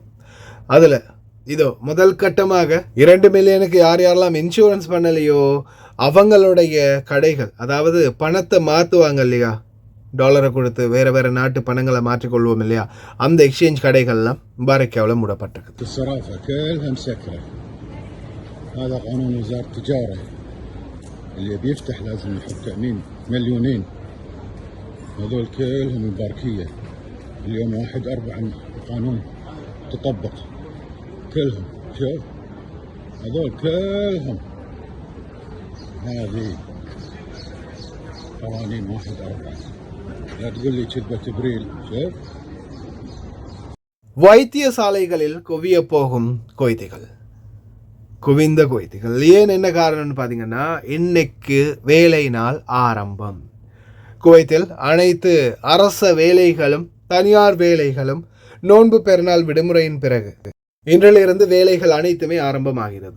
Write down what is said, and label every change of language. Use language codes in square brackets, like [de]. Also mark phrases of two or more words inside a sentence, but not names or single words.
[ta] அதில் இதோ முதல் கட்டமாக 2 மில்லியனுக்கு யாரெல்லாம் இன்சூரன்ஸ் பண்ணலையோ அவங்களுடைய கடைகள், அதாவது பணத்தை மாற்றுவாங்க இல்லையா, டாலரை கொடுத்து வேறு வேறு நாட்டு பணங்களை மாற்றிக்கொள்வோம் இல்லையா, அந்த எக்ஸ்சேஞ்ச் கடைகள்லாம் முபாரக்கியாவில் மூடப்பட்டிருக்கு. [ar] هذا قانون وزارة التجارة اللي بيفتح لازم يحط تأمين مليونين. هذول كلهم مباركية. اليوم 1/4 القانون تطبق كلهم. شوف هذول كلهم هذه قوانين 1/4. لا تقول لي كذبة ابريل. شوف [ta] வைத்தியசாலைகளில் குவிய போகும் கொய்திகள், குவிந்த கொய்திகள். ஏன் என்ன காரணம்னு பார்த்தீங்கன்னா, இன்னைக்கு வேலை நாள் ஆரம்பம். குவைத்தில் அனைத்து அரச வேலைகளும் தனியார் வேலைகளும் நோன்பு பெருநாள் விடுமுறையின் பிறகு இன்றிலிருந்து வேலைகள் அனைத்துமே ஆரம்பமாகிறது.